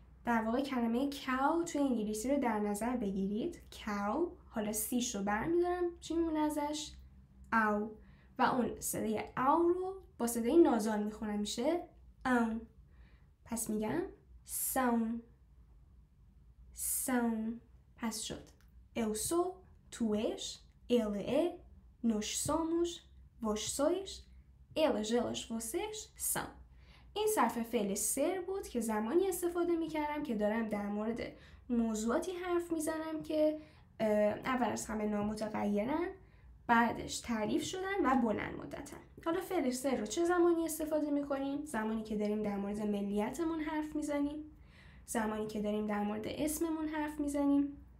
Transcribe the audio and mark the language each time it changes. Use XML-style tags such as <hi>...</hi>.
<fa>در واقع کلمه کاو توی انگلیسی رو در نظر بگیرید. کاو، حالا سیش رو برمیدارم، چی میمونه ازش؟ او، و اون صدای او رو با صدای نازال میخونم، میشه اون. پس میگم سون. پس شد</fa> <pt>eu sou, tu és, ele é, nós somos, vós sois, elas, vocês são.</pt> <fa>این صرف فعل سر بود که زمانی استفاده میکردم که دارم در مورد موضوعاتی حرف میزنم که اول از همه نامتغیرن، بعدش تعریف شدن و بلند مدتن. حالا فعل سر رو چه زمانی استفاده میکنیم؟ زمانی که داریم در مورد ملیتمون حرف میزنیم، زمانی که داریم در مورد اسممون حرف میزنیم،</fa>